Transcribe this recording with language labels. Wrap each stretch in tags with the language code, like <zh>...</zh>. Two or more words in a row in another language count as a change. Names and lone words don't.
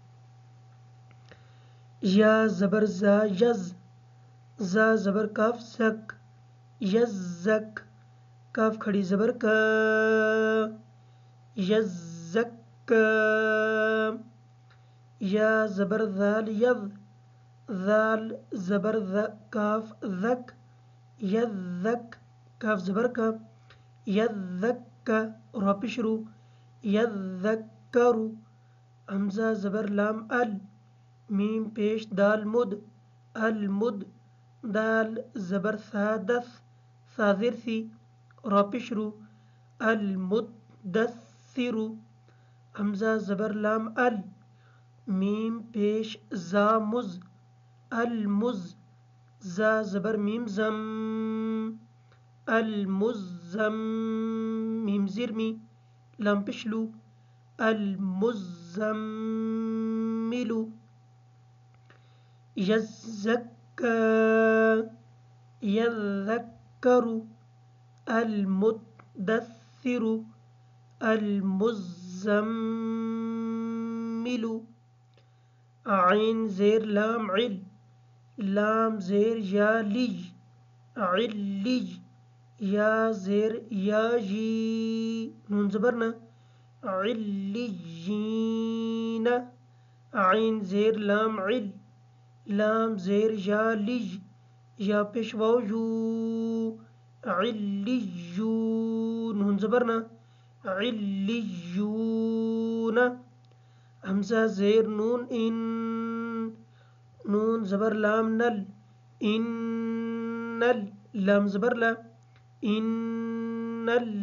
<ur>یا زبر زا یز، زا زبر کاف زک، یز زک، کاف کھڑی زبر کا، یز زک. یا زبر ذال یذ، ذال زبر کاف ذک، یز زک، کاف زبر کا، یز زک، را پیش رو، یز زکرو. حمزہ زبر لام ال، میم پیش دال مد، المد. دال زبر ثا دث، ثا زیر سی، را پیش رو، المدثر. حمزہ زبر لام ال، میم پیش زا مز، المز. زا زبر میم زم، المزم، میم زیر می، لام پیش لو، المزمل.</ur> <ar>یزکا، یذکر، المدثر، المزمل.</ar> <ur>عین زیر لام عل، لام زیر یا لج، علج. یا زیر یا جی، نون زبر نا، علیجین. عین زیر لام عل، لام زیر یا لج، یا پیش واو یو، علیجو، نون زبر نا، علیجون. حمزہ زیر نون ان، نون زبر لام نل، ان نل، لام زبر لا، ان نل.</ur>